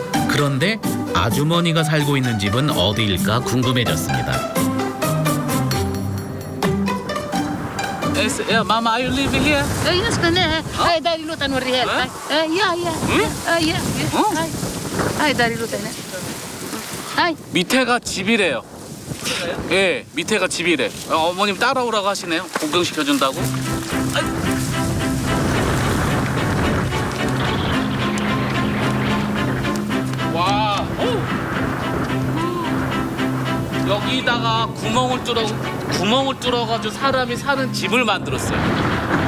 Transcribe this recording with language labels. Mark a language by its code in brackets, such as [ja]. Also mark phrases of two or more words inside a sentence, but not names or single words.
[ko] 그런데 아주머니가 살고 있는 집은 어디일까 궁금해졌습니다. [en] Yeah, Mama, are you living here? [ar] اي نسكنها هاي داري لوطه نوريها لك يا يا هاي داري لوطه هنا هاي [ko] 밑에가 집이래요. 예, 밑에가 집이래. 어머님 따라오라고 하시네요. 구경시켜준다고. 와, 여기다가 구멍을 뚫어가지고 사람이 사는 집을 만들었어요.